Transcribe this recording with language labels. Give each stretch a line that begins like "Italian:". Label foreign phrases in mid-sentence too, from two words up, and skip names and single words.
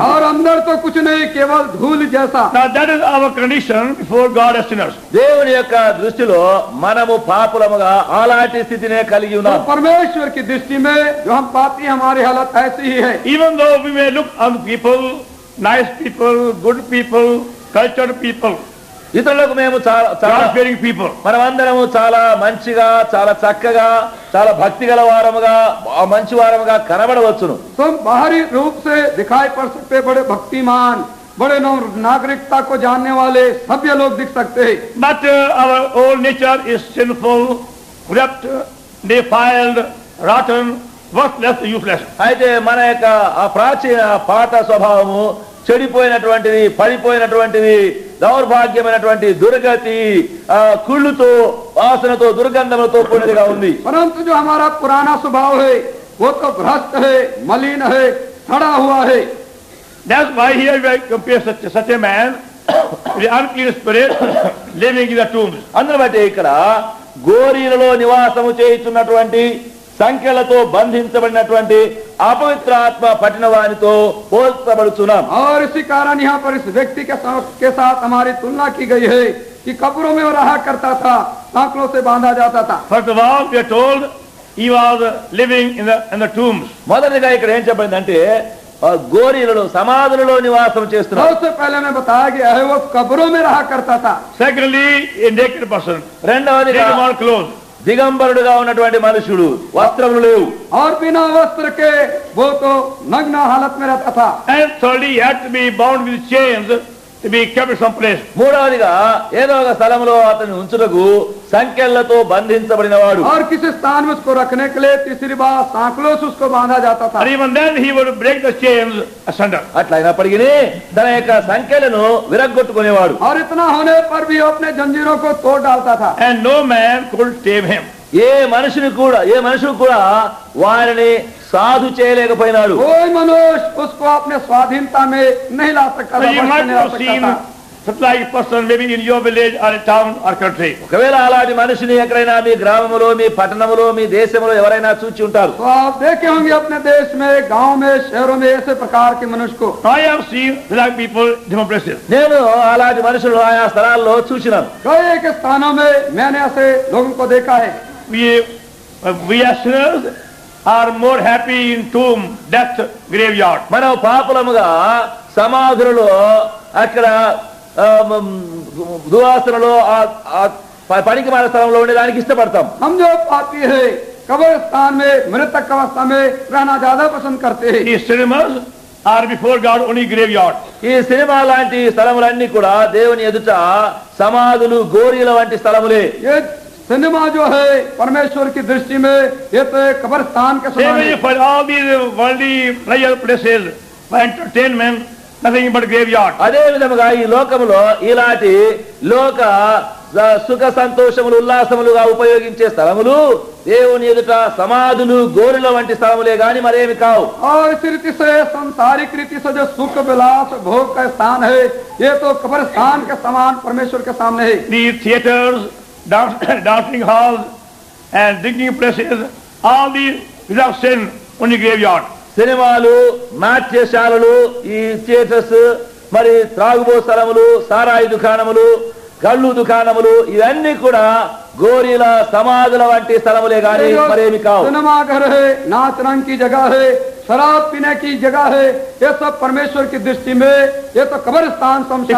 Hindi: और अंदर तो कुछ नहीं, केवल धूल जैसा।
English: Now that is our condition before God as sinners.
Telugu: దేవుని యొక్క దృష్టిలో మనము పాపులముగా అలాంటి స్థితినే కలిగి तो ఉన్నాం.
Hindi: परमेश्वर की दृष्टि में जो हम पापी, हमारी हालत ऐसी ही है।
English: Even though we may look on people, nice people, good people, cultured people,
Telugu: ఇతరులకు మేము చాలా చాలా
English: God-fearing people,
Telugu: మనమందరము చాలా మంచిగా, చాలా చక్కగా, చాలా భక్తి గల వారముగా, మంచి వారముగా కనబడవచ్చును.
Hindi: तो हम बाहरी रूप से दिखाई पड़ सकते, बड़े भक्तिमान, बड़े नागरिकता को जानने वाले सभ्य लोग दिख सकते हैं।
English: but our old nature is sinful, corrupt, defiled, rotten, worthless, useless.
Telugu: అయితే మన యొక్క ఆ ప్రాచీన పాత స్వభావము చెడిపోయినటువంటిది, పడిపోయినటువంటిది, దౌర్భాగ్యమైనటువంటి దుర్గతి, కుళ్ళుతో, వాసనతో, దుర్గంధములతో కూడినదిగా ఉంది.
Hindi: परंतु जो हमारा पुराना स्वभाव है वो तो भ्रष्ट है, मलिन है, सड़ा हुआ है।
English: That's why here we compare such a man with the unclean spirit living in the tombs.
Telugu: అందును బట్టి ఇక్కడ గోరీలలో నివాసము చేయుచున్నటువంటి, సంఖ్యలతో బంధించబడినటువంటి అపవిత్ర ఆత్మ పట్టిన వానితో పోల్చబడుచున్నాం.
Hindi: और इसी कारण यहाँ पर इस व्यक्ति के साथ हमारी तुलना की गई है कि कब्रों में वो रहा करता था, सांकलों से बांधा जाता था।
English: First of all, we are told he was living in the tombs.
Telugu: మొదటిగా ఇక్కడ ఏం చెప్పబడిందంటే గోరీలలో, సమాధులలో నివాసం చేస్తున్నాడు.
Hindi: सबसे पहले में बताया गया है वो कब्रों में रहा करता था।
English: Secondly, a naked person,
Telugu: రెండవదిగా
English: naked man clothes.
Telugu: దిగంబరుడుగా ఉన్నటువంటి మనుషుడు, వస్త్రములు లేవు.
Hindi: और बिना वस्त्र के वो तो नग्न हालत में रहता था।
English: And thirdly, he had to be bound with chains to be kept someplace.
Telugu: మూడవదిగా ఏదో ఒక స్థలంలో అతన్ని ఉంచుటకు సంకెళ్లతో బంధించబడినవాడు.
Hindi: और किसी स्थान में उसको रखने के लिए तीसरी बार सांकलों से उसको बांधा जाता था।
English: And even then he would break the chains asunder.
Telugu: అట్లయినప్పటికీ తన యొక్క సంఖ్యలను విరగ్గొట్టుకునేవాడు.
Hindi: और इतना होने पर भी वो अपने जंजीरों को तोड़ डालता था।
English: And no man could tame him.
Telugu: ఏ మనుషుడు కూడా వారిని సాధు చేయలేకపోయినాడు.
Hindi: कोई मनुष्य उसको अपने स्वाधीनता में नहीं ला सकता So था, you वश में might नहीं ला have सकता seen था।
English: such like person maybe in your village or a town or country.
Telugu: ఒకవేళ అలాంటి మనిషిని ఎక్కడైనా మీ గ్రామములో, మీ పట్టణములో, మీ దేశంలో ఎవరైనా చూచి ఉంటారు.
Hindi: तो आप देखे होंगे अपने देश में, गांव में, शहरों में ऐसे प्रकार के मनुष्य को।
English: I have seen like people in different places.
Telugu: నేను అలాంటి మనుషులు ఆయా స్థలాల్లో చూసినాను.
Hindi: कई एक स्थानों में मैंने ऐसे लोगों को देखा है।
English: We as sinners are more happy in tomb, death, graveyard.
Telugu: మనం పాపులముగా సమాధులలో, అక్కడ దువాసనలో, పనికి మాల స్థలంలో ఉండేదానికి ఇష్టపడతాం.
Hindi: हम जो पापी है कब्रिस्तान में, मृतक अवस्था में रहना ज्यादा पसंद करते हैं।
English: These cinemas are before God only graveyard.
Telugu: ఈ సినిమా లాంటి స్థలములన్నీ కూడా దేవుని ఎదుట సమాధులు, గోరీల వంటి స్థలములే.
Hindi: ये सिनेमा जो है परमेश्वर की दृष्टि में ये तो एक कब्रिस्तान के Same समान way है।
English: for all these worldly pleasure places, for entertainment, nothing but graveyard.
Telugu: అదే విధముగా ఈ లోకములో ఇలాంటి లోక సుఖ సంతోషములు ఉల్లాసములుగా ఉపయోగించే స్థలములు దేవుని ఎదుట సమాధులు గోరుల వంటి స్థలములే గాని మరేమి కావు.
Hindi: और इस रीति से संसारिक रीति से जो सुख विलास भोग का स्थान है ये तो कब्रिस्तान के समान परमेश्वर के सामने है.
English: These theaters, dancing halls and drinking places, all these without sin, only graveyard.
Telugu: సినిమాలు, నాట్యశాలలు, ఈ థియేటర్స్, మరి త్రాగుబో స్థలములు, సారాయి దుకాణములు, కళ్ళు దుకాణములు, ఇవన్నీ కూడా గోరీల సమాధుల వంటి స్థలములే గాని మరేమి కావు.
Hindi: सिनेमा घर है, नाच रंग की जगह है, शराब पीने की जगह है, ये सब परमेश्वर की दृष्टि में ये तो कब्रिस्तान शमशान